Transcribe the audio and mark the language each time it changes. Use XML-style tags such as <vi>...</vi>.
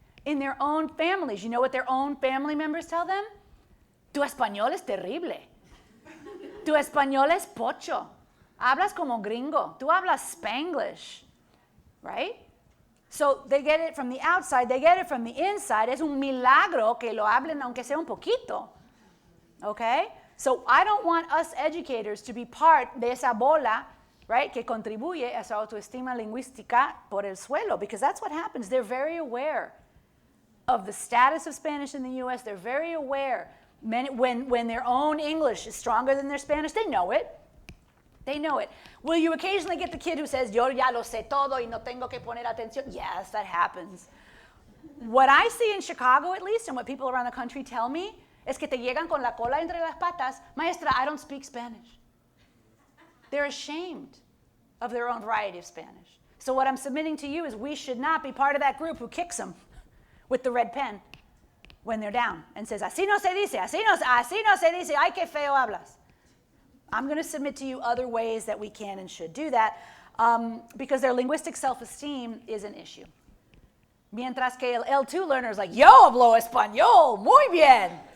<en>In their own families, you know what their own family members tell them?</en> <es>Tu español es terrible. Tu español es pocho. Hablas como gringo. Tu hablas Spanglish.</es> <en>Right? So they get it from the outside, they get it from the inside. Es un milagro que lo hablen aunque sea un poquito. Okay? So I don't want us educators to be part</en> <es>de esa bola,</es> <en>right,</en> <es>que contribuye a su autoestima lingüística por el suelo,</es> <en>because that's what happens. They're very aware of the status of Spanish in the U.S. They're very aware when their own English is stronger than their Spanish. They know it. They know it. Will you occasionally get the kid who says,</en> <es>yo ya lo sé todo y no tengo que poner atención?</es> <en>Yes, that happens. What I see in Chicago, at least, and what people around the country tell me,</en> <es>es que te llegan con la cola entre las patas, maestra,</es> <en>I don't speak Spanish. They're ashamed of their own variety of Spanish. So what I'm submitting to you is we should not be part of that group who kicks them with the red pen when they're down and says,</en> <es>así no se dice, así no se dice, ay, qué feo hablas.</es> <en>I'm going to submit to you other ways that we can and should do that because their linguistic self-esteem is an issue.</en> <es>Mientras que el</es> <en>L2 learner is like,</en> <es>yo hablo español, muy bien.</es>